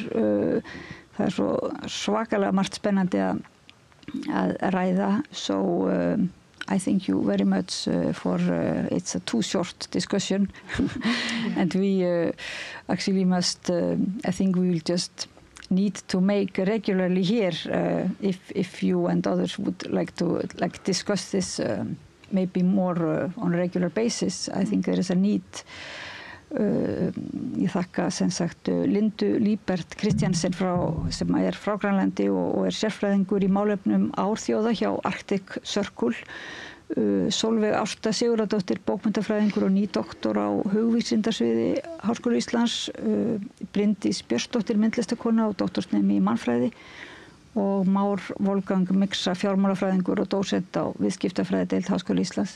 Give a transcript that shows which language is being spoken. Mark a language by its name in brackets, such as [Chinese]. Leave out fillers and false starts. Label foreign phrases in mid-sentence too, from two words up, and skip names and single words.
[Icelandic] Það svo svakalega margt spennandi að ræða, [English] so I thank you very much for it's a too short discussion and we actually must I think we will just need to make regularly here if you and others would like to discuss this maybe more on a regular basis. I think there is a need. [Icelandic] Ég þakka sem sagt Lindu Líbert Kristjansen sem frá Grænlandi og sérfræðingur í málefnum árþjóða hjá Arctic Circle, Sólveig Ásta Sigurðardóttir, bókmenntafræðingur og nýdoktor á hugvísindarsviði Háskóla Íslands, Bryndís Björnsdóttir, myndlistakona og doktorsnemi í mannfræði, og Már Wolfgang Miksa, fjármálafræðingur og dósent á viðskiptafræðideild Háskóla Íslands.